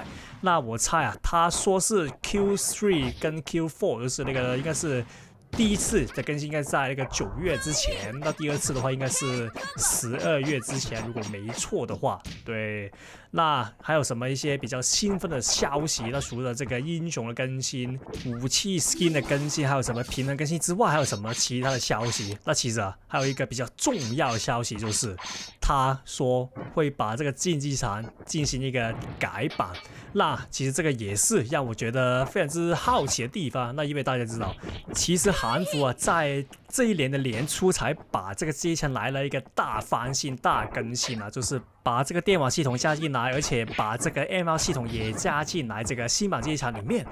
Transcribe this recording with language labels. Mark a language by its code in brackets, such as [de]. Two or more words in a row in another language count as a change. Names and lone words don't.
[zh] 那我猜啊，他說是 Q3 跟 Q4， 就是那個應該是第一次的更新應該在那個9月之前，那第2次的話應該是12月之前，如果沒錯的話。對，那還有什麼一些比較興奮的消息？那除了這個英雄的更新、武器 skin 的更新，還有什麼平衡更新之外，還有什麼其他的消息？那其實啊，還有一個比較重要的消息，就是他說會把這個競技場進行一個改版。那其實這個也是讓我覺得非常之好奇的地方。那因為大家知道，其實韓服啊，在這一年的年初才把這個機場來了一個大翻新、大更新啊，就是把這個電網系統加進來，而且把這個 ML 系統也加進來這個新版機場裡面。